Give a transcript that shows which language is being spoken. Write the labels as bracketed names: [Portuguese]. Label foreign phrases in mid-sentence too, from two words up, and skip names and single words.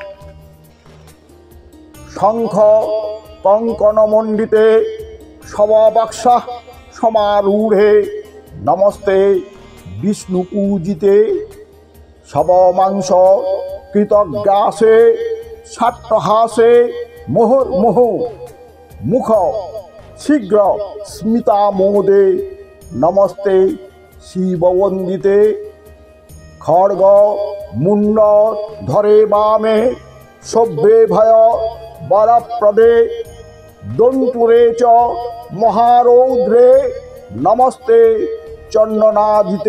[Sanskrit] শঙ্খ কঙ্কণমণ্ডিতে শববাক্সা সমারূঢ়ে নমস্তে বিষ্ণুপূজিতে শবমাংস কৃতগ্রাসে সাট্টহাসে মুহুর্মুহ মুখ শীঘ্র স্মিতামোদে নমস্তে শিববন্দিতে খড়গ মুন্ড ধরে বামে সভ্যে ভয় বরপ্রদে দন্তুরে চ মহারৌদ্রে নমস্তে চন্ননা দিতে।